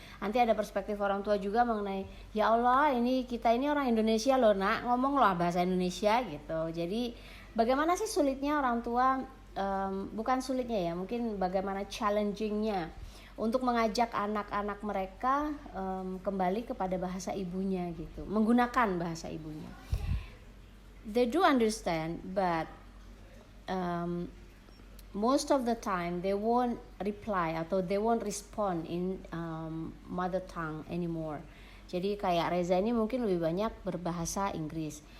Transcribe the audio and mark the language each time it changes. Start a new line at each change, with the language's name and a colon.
Indonesian: Nanti ada perspektif orang tua juga mengenai, ya Allah kita ini orang Indonesia loh nak, ngomong loh bahasa Indonesia gitu. Jadi bagaimana sih sulitnya orang tua, bukan sulitnya ya, mungkin bagaimana challengingnya untuk mengajak anak-anak mereka kembali kepada bahasa ibunya gitu, menggunakan bahasa ibunya.
English: They do understand, but most of the time they won't reply
Indonesian: atau
English: they won't respond in mother tongue anymore.
Indonesian: Jadi kayak Reza ini mungkin lebih banyak berbahasa Inggris.